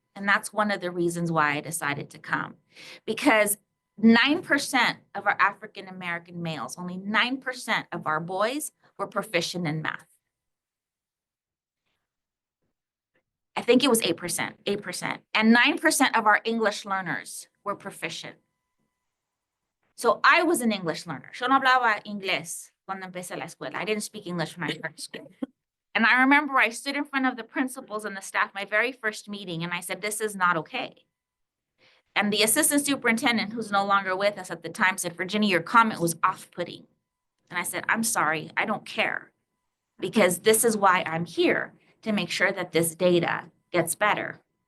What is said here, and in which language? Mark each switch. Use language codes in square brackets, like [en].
[en] And that's one of the reasons why I decided to come, because 9% of our African-American males, only 9% of our boys were proficient in math. I think it was 8%. And 9% of our English learners were proficient. So I was an English learner. [es] Yo no hablaba inglés cuando empecé la escuela. [en] I didn't speak English when I started school. And I remember I stood in front of the principals and the staff, my very first meeting, and I said, this is not okay. And the assistant superintendent, who's no longer with us at the time, said, Virginia, your comment was off-putting. And I said, I'm sorry, I don't care, because this is why I'm here, to make sure that this data gets better.